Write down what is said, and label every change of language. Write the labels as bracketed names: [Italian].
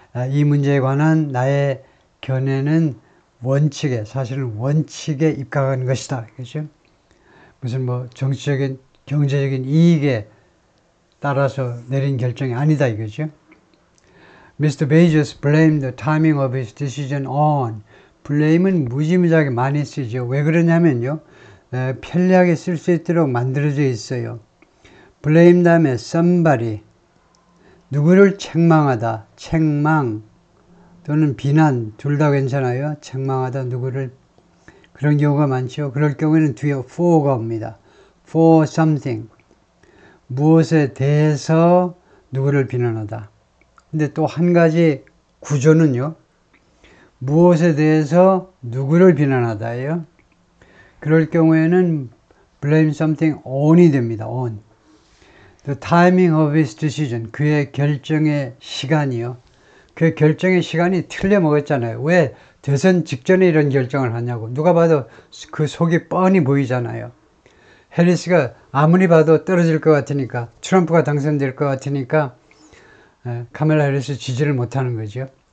[Korean] 이 문제에 관한 나의 견해는 사실은 원칙에 입각한 것이다. 그렇죠? 무슨 정치적인, 경제적인 이익에 따라서 내린 결정이 아니다 이거죠. [English] Mr. Bezos blamed the timing of his decision on. [Korean] blame은 무지무지하게 많이 쓰죠. 왜 그러냐면요. 편리하게 쓸 수 있도록 만들어져 있어요. [English] blame 다음에 somebody. [Korean] 누구를 책망하다. 책망 또는 비난 둘 다 괜찮아요. 책망하다 누구를. 그런 경우가 많죠. 그럴 경우에는 뒤에 for가 옵니다. [English] for something. [Korean] 무엇에 대해서 누구를 비난하다. 근데 또 한 가지 구조는요. 무엇에 대해서 누구를 비난하다예요. 그럴 경우에는 [English] blame something on [Korean] 이 됩니다. [English] on. The timing of his decision. [Korean] 그의 결정의 시간이요. 그 결정의 시간이 틀려 먹었잖아요. 왜 대선 직전에 이런 결정을 하냐고. 누가 봐도 그 속이 뻔히 보이잖아요. 해리스가 아무리 봐도 떨어질 것 같으니까, 트럼프가 당선될 것 같으니까 카멜라 해리스 지지를 못하는 거죠.